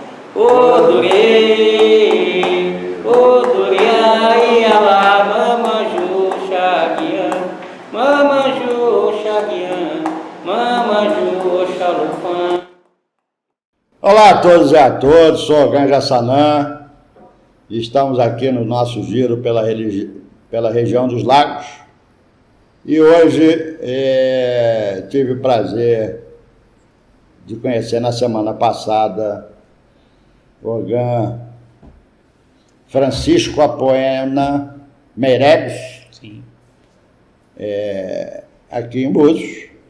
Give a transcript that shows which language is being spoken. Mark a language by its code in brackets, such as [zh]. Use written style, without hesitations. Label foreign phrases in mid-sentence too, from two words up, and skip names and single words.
[kmb] Adorei, ai lá, mamaju, xaguiã, mamaju, xalupã. [pt] Olá a todos e a todas, sou o Ganja Sanã e estamos aqui no nosso giro pela região dos Lagos. E hoje tive o prazer de conhecer na semana passada o Ogã Francisco Apoena Meireles, aqui em Búzios.